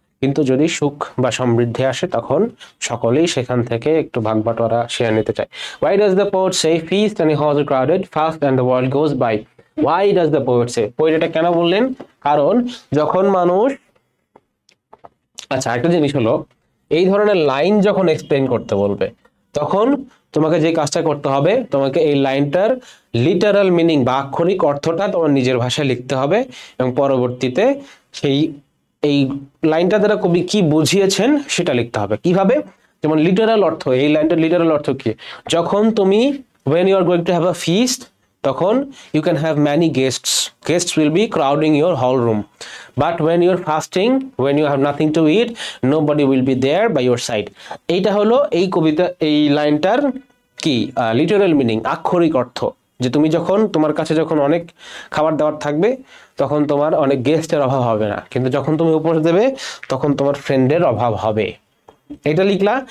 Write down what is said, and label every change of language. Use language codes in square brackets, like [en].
[bn] কিন্তু যদি সুখ বা সমৃদ্ধি আসে তখন সকলেই সেখান থেকে একটু ভাগ বাটোয়ারা শেয়ার নিতে চায়। [en] Why does the poet say feast and the halls are crowded, fast and the world goes by? Why does the poet say? [bn] Poet এটা কেন বললেন? কারণ যখন মানুষ, আচ্ছা একটা জিনিস হলো, এই ধরনের লাইন যখন এক্সপ্লেইন করতে বলবে তখন তোমাকে যে কাজটা করতে হবে, তোমাকে এই লাইনটার লিটারাল মিনিং বা আক্ষরিক অর্থটা তোমার নিজের ভাষায় লিখতে হবে এবং পরবর্তীতে এই লাইনটা দ্বারা কবি কি বুঝিয়েছেন সেটা লিখতে হবে। কিভাবে? যেমন লিটারাল অর্থ, এই লাইনটার লিটারাল অর্থ কি, যখন তুমি [en] when you are going to have a feast, [bn] তখন [en] you can have many guests will be crowding your whole room, but when you are fasting, when you have nothing to eat, nobody will be there by your side. [bn] এইটা হলো এই কবিতা, এই লাইনটার কি literal meaning, আক্ষরিক অর্থ, যে তুমি যখন তোমার কাছে যখন অনেক খাবার দাবার থাকবে তখন তোমার অনেক গেস্টের অভাব হবে না, কিন্তু যখন তুমি উপহার দেবে তখন তোমার ফ্রেন্ডের অভাব হবে। এটা লিখলা।